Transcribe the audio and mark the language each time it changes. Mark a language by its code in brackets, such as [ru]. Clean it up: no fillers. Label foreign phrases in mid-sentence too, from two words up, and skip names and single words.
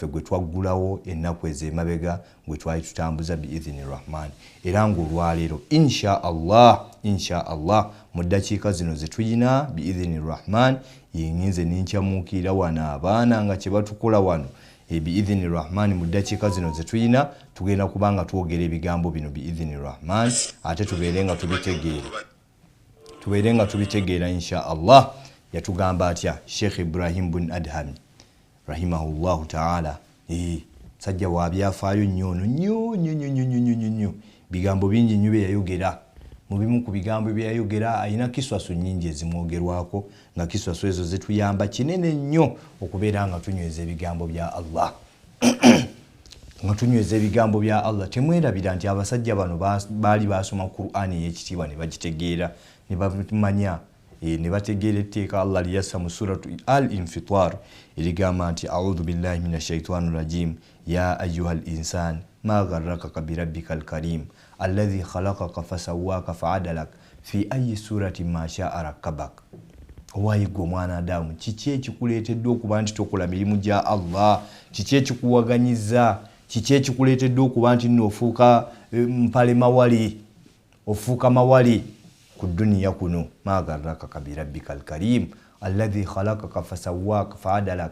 [lg] gwe twaggulawo ennaku ez'emabega gwe twali tutambuza [ar] بإذن الرحمن [lg] era ng'olwaleero [ar] إن شاء الله [lg] mu ddakiika zino ze tuyina [ar] بإذن الرحمن [lg] yennyinze ninkyamuukira wano abaana nga kye batukola wano [ar] بإذن الرحمن [lg] mu ddakiika zino ze tuyina tugenda kubanga twogera ebigambo bino [ar] بإذن الرحمن [lg] ate tubeere nga tubitegeera [ar] إن شاء الله. [lg] Yatugamba atya Sheikh Ibrahim bin Adham [ar] رحمه الله تعالى [lg] sajja wa byafaayo nnyo bigambo bingi nnyo bye yayogera. Mu bimu ku bigambo bye yayogera ayina kiswaso nnyingi ezimwogerwako nga kiswaso ezo zetuyamba kinene nnyo okubeera nga tunyweza ebigambo bya Allah temwerabira nti abasajja bano baali basoma Qur'ani ey'ekitiibwa ne bagitegeera ne bamanya ne bategeera etteeka Allah liyassa mu suratu al-Infitar erigamba nti [ar] أعوذ بالله من الشيطان الرجيم يا أيها الإنسان ما غرك بربك الكريم الذي خلقك فسواك فعدلك في أي صورة ما شاء ركبك. [lg] Owayigwa omwana Adamu kiki ekikuleetedde okuba nti tokola mirimu gya Allah? Kiki ekikuwaganyiza? Kiki ekikuleetedde okuba nti n'ofuuka mpale mawali ofuuka mawali ku duniya kuno? [ar] ما غرك بربك الكريم الذي خلقك فسواك فعدلك.